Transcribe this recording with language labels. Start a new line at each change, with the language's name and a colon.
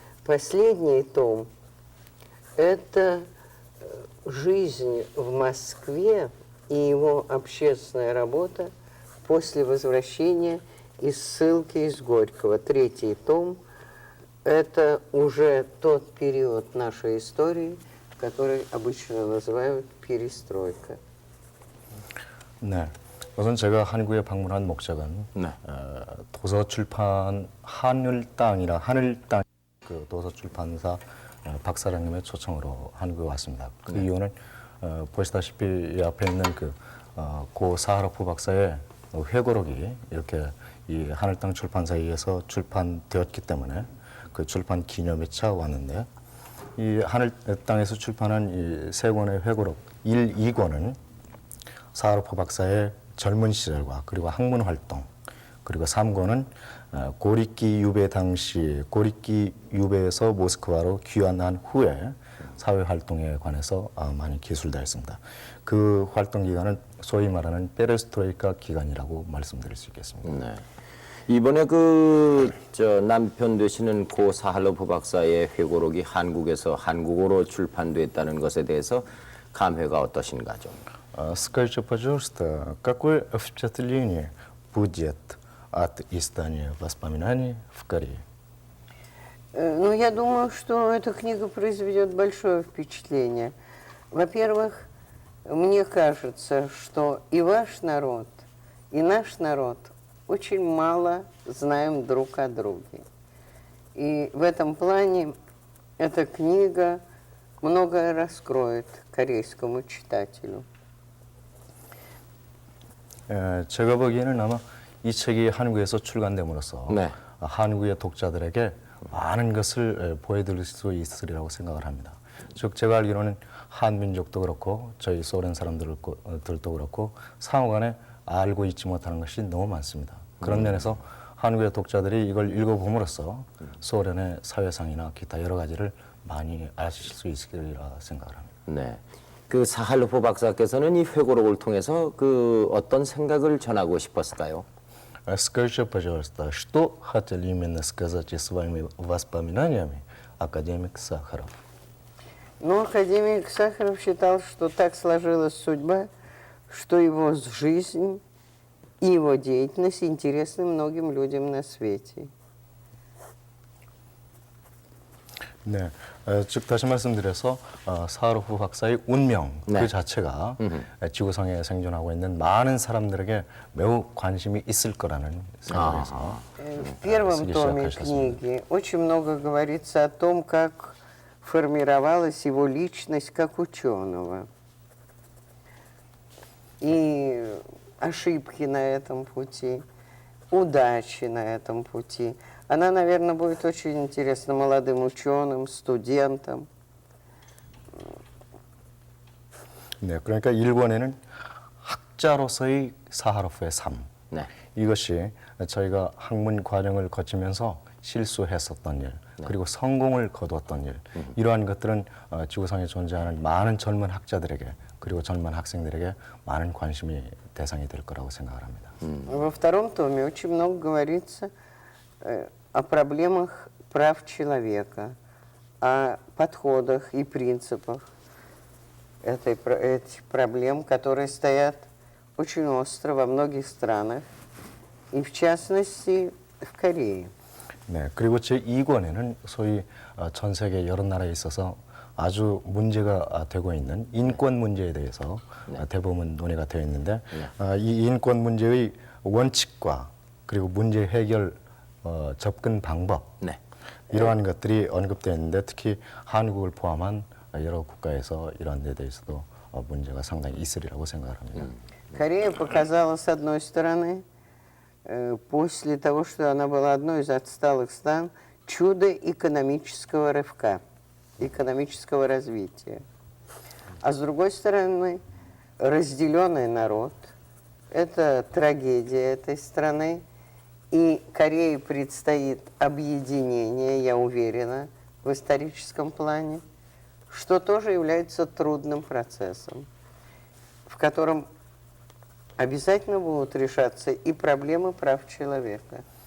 Russian: Последний том – это жизнь в Москве и его общественная работа после возвращения из ссылки из Горького. 3-й том – это уже тот период нашей истории, который обычно называют перестройка.
Korean: 네, 우선 제가 한국에 방문한 목적은 네. 도서 출판 하늘땅이라 하늘땅 그 도서 출판사 박사장님의 초청으로 한국에 왔습니다. 그 이유는 보시다시피 이 앞에 있는 고 사하로프 박사의 회고록이 이렇게 이 하늘땅 출판사에 의해서 출판되었기 때문에 그 출판 기념회차 왔는데 이 하늘땅에서 출판한 이 3권의 회고록 1, 2권은 사하로프 박사의 젊은 시절과 그리고 학문 활동 그리고 3권은 고리키 유배 당시 고리키 유배에서 모스크바로 귀환한 후에 사회 활동에 관해서 많이 기술되어 있습니다. 그 활동 기간은 소위 말하는 페레스트로이카 기간이라고 말씀드릴 수 있겠습니다. 네. 이번에 남편 되시는 고 사할로프 박사의 회고록이 한국어로 출판됐다는 것에 대해서 감회가 어떠신가 좀?
Russian: Скажите, пожалуйста, какое впечатление будет от издания воспоминаний в Корее? Ну, я думаю, что эта книга произведет большое впечатление. Во-первых, мне кажется, что и ваш народ, и наш народ очень мало знаем друг о друге. И в этом плане эта книга многое раскроет корейскому читателю.
Korean: 제가 보기에는 아마 이 책이 한국에서 출간됨으로써 네. 한국의 독자들에게 많은 것을 보여드릴 수 있으리라고 생각을 합니다. 즉 제가 알기로는 한민족도 그렇고 저희 소련 사람들도 그렇고 상호간에 알고 있지 못하는 것이 너무 많습니다. 그런 면에서 한국의 독자들이 이걸 읽어봄으로써 소련의 사회상이나 기타 여러 가지를 많이 아실 수 있으리라 생각을 합니다. 네. 그 사할로프 박사께서는 이 회고록을 통해서 어떤 생각을 전하고 싶었을까요?
Russian: Скажите, пожалуйста, что хотел именно сказать своими воспоминаниями академик Сахаров? Но академик Сахаров считал, что так сложилась судьба, что его жизнь и его деятельность интересны многим людям на свете.
Korean: 네, 즉 다시 말씀드려서 사하로프 박사의 운명 네. 그 자체가 지구상에 생존하고 있는 많은 사람들에게 매우 관심이 있을 거라는 생각에서
Russian: В первом Сергей томе Шахович, книги очень много говорится о том, как формировалась его личность как ученого. И ошибки на этом пути, удачи на этом пути. Она, наверное, будет очень интересна молодым ученым, студентам.
Korean: 네, 그러니까 1권에는 학자로서의 사하로프의 삶 네. 이것이 저희가 학문 과정을 거치면서 실수했었던 일 그리고 성공을 거두었던 일 이러한 것들은 지구상에 존재하는 많은 젊은 학자들에게 그리고 젊은 학생들에게 많은 관심이 대상이 될 거라고 생각을 합니다.
Russian: Во втором томе очень много говорится о проблемах прав человека, о подходах и принципах этих проблем, которые стоят очень остро во многих странах, и в частности в Корее.
Korean: 네, 그리고 제2권에는 소위 전 세계 여러 나라에 있어서 아주 문제가 되고 있는 인권 문제에 대해서 대부분 논의가 되어 있는데 이 인권 문제의 원칙과 그리고 문제 해결 접근 방법 네. 이러한 것들이 언급되어 있는데 특히 한국을 포함한 여러 국가에서 이러한 데 대해서도 문제가 상당히 있으리라고 생각을 합니다.
Russian: Корея показала, с одной стороны, после того, что она была одной из отсталых стран, чудо экономического рывка, экономического развития. А с другой стороны, разделенный народ – это трагедия этой страны, и Корее предстоит объединение, я уверена, в историческом плане, что тоже является трудным процессом, в котором обязательно будут решаться и проблемы прав человека.